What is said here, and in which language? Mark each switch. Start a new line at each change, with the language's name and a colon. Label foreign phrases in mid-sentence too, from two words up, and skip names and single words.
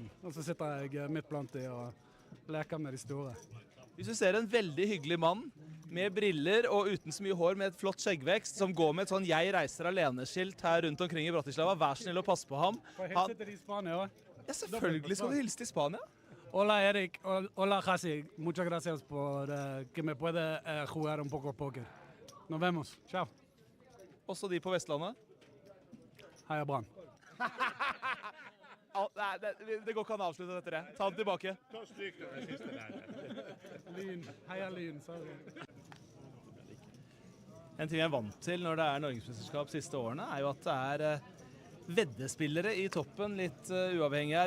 Norwegian: Og så sitter jeg midt blant de og leker med de store. Hvis du ser en veldig hyggelig mann med briller og uten så mye hår med et flott skjeggvekst som går med et sånn «Jeg reiser alene»-skilt her rundt omkring i Bratislava, vær snill og pass på ham. Får jeg hilse til de i Spania også? Ja, selvfølgelig skal du hilse til Spania.
Spanish: Hola Erik, hola Jassi, muchas gracias por que me puede jugar un poco poker. Nos vemos, ciao.
Norwegian: Også de på Vestlandet? Heia Brann. Det går ikke an å avslutte dette det. Ta den tilbake. Ta stryk det siste der. Lyn. Heia Lyn, sorry. En ting jeg vant til når det Norgesmesterskap siste årene, jo at det veddespillere i toppen, litt uavhengig her.